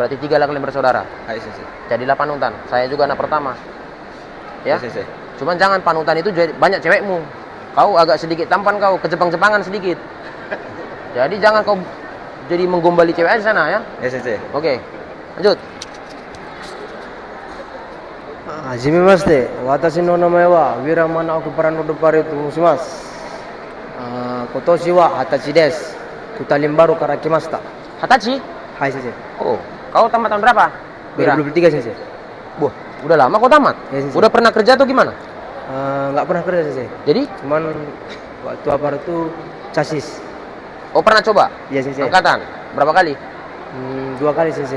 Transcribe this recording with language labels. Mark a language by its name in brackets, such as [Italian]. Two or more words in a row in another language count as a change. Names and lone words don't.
[Indonesian] Berarti 3 lah kalian bersaudara. [Japanese] はい先生. [Indonesian] Jadilah panutan. Saya juga anak pertama. Ya. Sensei. Cuman jangan panutan itu banyak cewekmu. Kau agak sedikit tampan kau, ke Jepang-Jepangan sedikit. Jadi jangan kau jadi menggombali cewek aja sana ya. Ya sensei. Oke. Lanjut. [Japanese] はじめまして。私の名前はウィラマナオクパラノドパレと申します。今年は20歳です。クタリンバルから来ました。 [Indonesian] 20? [Japanese] はい先生. [Indonesian] Oh, kau tamat tahun berapa? Wira? 2023 sensei. Wah, udah lama kau tamat? Ya, sensei. Udah pernah kerja atau gimana? Nggak pernah kerja sensei. Jadi? Cuman waktu apa itu chassis. Oh, pernah coba? Iya sensei. Angkatan? Berapa kali? 2 kali sensei.